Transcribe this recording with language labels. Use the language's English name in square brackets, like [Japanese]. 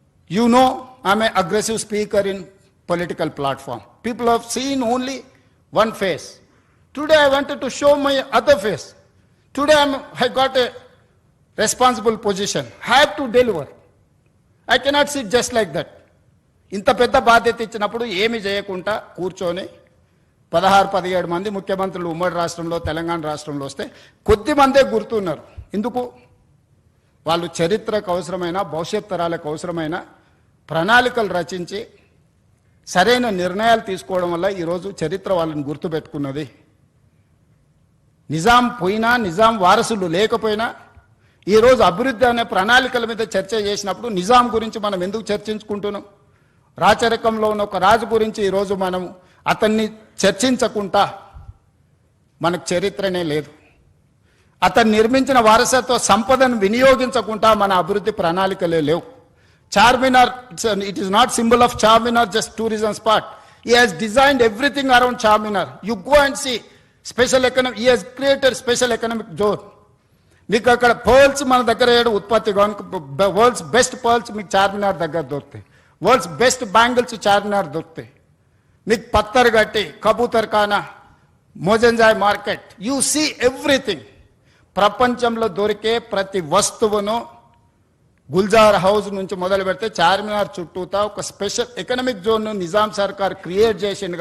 [English] You know, I am an aggressive speaker in political platform. People have seen only one face. Today I wanted to show my other face. Today I got a responsible position. I have to deliver. I cannot sit just like that. [Telugu] ఇంత పెద్ద బాధ్యత ఇచ్చినప్పుడు ఏమి చేయకుండా కూర్చొని 16-17 మంది ముఖ్యమంత్రులు ఉమ్మడి రాష్ట్రంలో, తెలంగాణ రాష్ట్రంలో వస్తే కొద్ది మందే గుర్తున్నారు. ఎందుకు? వాళ్ళు చరిత్రకు అవసరమైన, భవిష్యత్ తరాలకు అవసరమైన ప్రణాళికలు రచించి సరైన నిర్ణయాలు తీసుకోవడం వల్ల ఈరోజు చరిత్ర వాళ్ళని గుర్తుపెట్టుకున్నది. నిజాం పోయినా, నిజాం వారసులు లేకపోయినా ఈరోజు అభివృద్ధి అనే ప్రణాళికల మీద చర్చ చేసినప్పుడు నిజాం గురించి మనం ఎందుకు చర్చించుకుంటున్నాం? రాచరికంలో ఉన్న ఒక రాజు గురించి ఈరోజు మనం అతన్ని చర్చించకుండా మనకు చరిత్రనే లేదు. అతను నిర్మించిన వారసత్వ సంపదను వినియోగించకుండా మన అభివృద్ధి ప్రణాళికలే లేవు. [English] Charminar, it is not symbol of Charminar, just tourism spot. He has designed everything around Charminar. You go and see special economic, he has created special economic zone. [Telugu] మీకు అక్కడ పర్ల్స్ మన దగ్గర ఏడు ఉత్పత్తి, వరల్డ్స్ బెస్ట్ పర్ల్స్ మీకు చార్మినార్ దగ్గర దొరుకుతాయి. World's best bangles Charminar దొరుకుతాయి. మీకు పత్తర్ గట్టి, కబూతర్ ఖానా, Mozamjahi market, [English] You see everything. [Telugu] ప్రపంచంలో దొరికే ప్రతి వస్తువును గుల్జార్ హౌస్ నుంచి మొదలు పెడితే చార్మినార్ చుట్టూతా ఒక స్పెషల్ ఎకనామిక్ జోన్ను నిజాం సర్కార్ క్రియేట్ చేసింది.